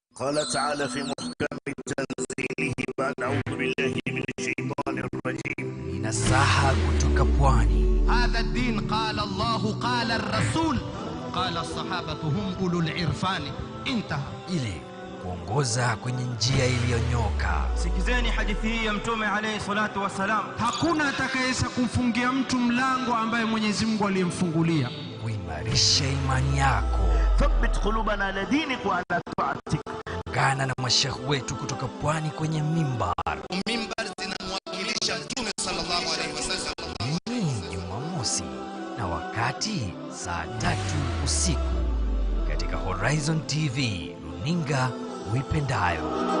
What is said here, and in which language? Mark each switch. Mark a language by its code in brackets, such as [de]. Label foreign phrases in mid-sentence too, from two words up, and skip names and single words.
[ar] قال تعالى في محكم تنزيله بعد أعوذ بالله من الشيطان الرجيم [sw] Ninasaha kutoka pwani. [ar] هذا الدين قال الله قال الرسول قال الصحابة هم أولو العرفان انتهى. [sw] Ile kuongoza kwenye njia iliyonyoka. Sikizeni hadithi hii ya Mtume [ar] عليه الصلاة والسلام. [sw] Hakuna atakayeweza kumfungia mtu mlango ambaye Mwenyezi Mungu alimfungulia. Kuimarisha imani yako. [ar] ثبت قلوبنا على دينك وعلى طاعتك. [sw] Gana na mashekh wetu kutoka pwani kwenye mimbar. Mimbar zinamwakilisha Mtume [ar] صلى الله عليه وسلم. [sw] Jumamosi na wakati saa 3 usiku katika Horizon TV, runinga uipendayo.